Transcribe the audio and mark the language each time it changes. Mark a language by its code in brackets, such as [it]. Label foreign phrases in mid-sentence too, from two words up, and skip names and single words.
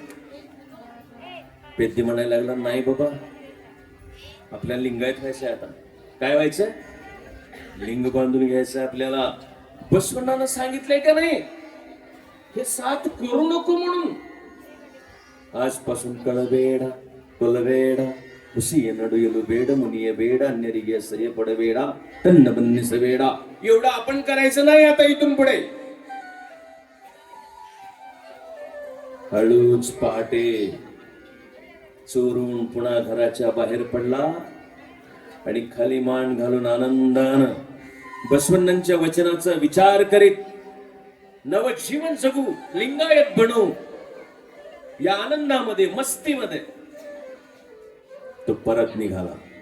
[mr] पेद्दी म्हणायला लागला, नाही बाबा, आपल्याला लिंगायत व्हायचंय. आता काय व्हायचं? लिंग बांधून घ्यायचं आपल्याला. बसवण्णानं सांगितलंय का नाही, हे 7 करू नको म्हणून. [kn] आजपासून कळಬೇಡ ಕೊಲಬೇಡ ಹುಸಿಯ ನಡುಯಲು ಬೇಡ ಮುನಿಯ ಬೇಡ ಅನ್ಯರಿಗೆ ಅಸಹ್ಯ ಪಡಬೇಡ ತನ್ನ ಬನ್ನಿಸಬೇಡ. [mr] एवढं आपण करायचं नाही आता इथून पुढे. हळूच पहाटे चोरून पुन्हा घराच्या बाहेर पडला आणि खाली मान घालून आनंदानं बसवण्णांच्या वचनाचा विचार करीत नवजीवन जगू, लिंगायत बनू, या आनंदामध्ये मस्तीमध्ये तो परत निघाला.